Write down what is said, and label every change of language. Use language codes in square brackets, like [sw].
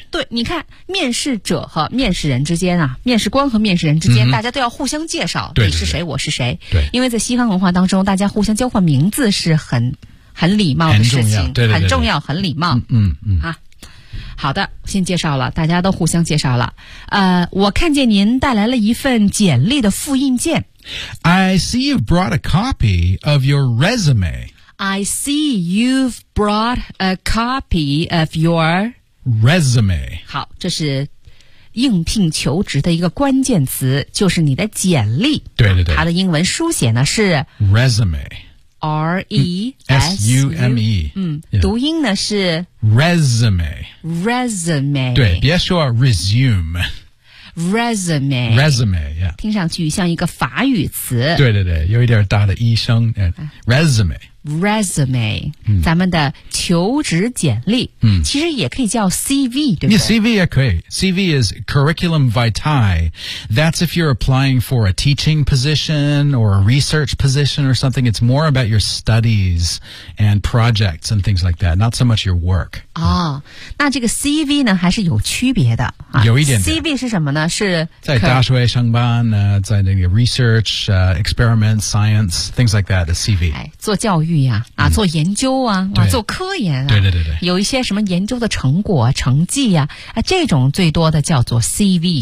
[zh] 对，你看，面试者和面试人之间啊，面试官和面试人之间，大家都要互相介绍，你是谁，我是谁。对，因为在西方文化当中，大家互相交换名字是很礼貌的事情，很重要，对对对，很重要，很礼貌。好的，先介绍了，大家都互相介绍了。我看见您带来了一份简历的复印件。 [en] I see you've brought a copy of your resume. I see you've brought a copy of your resume. [zh] 好，这是应聘求职的一个关键词，就是你的简历。对对对，它的英文书写呢是 [en] resume。 [zh] R-E-S-U-M-E 读音呢是 Resume 对，别说 Resume 听上去像一个法语词。对对对，有一点大的医生 Resume 咱们的求职简历，其实也可以叫 CV， 对不对？ [en] CV [zh] 也可以， [en] CV is curriculum vitae. That's if you're applying for a teaching position or a research position or something. It's more about your studies and projects and things like that, not so much your work. [zh] 那这个 CV 呢还是有区别的，有一 点。 CV 是什么呢？是在大学上班，在那个 [en] research experiment science things like that, CV。 [zh] 做教育呀，做研究啊，做科研啊，对对对对，有一些什么研究的成果成绩呀，这种最多的叫做 CV。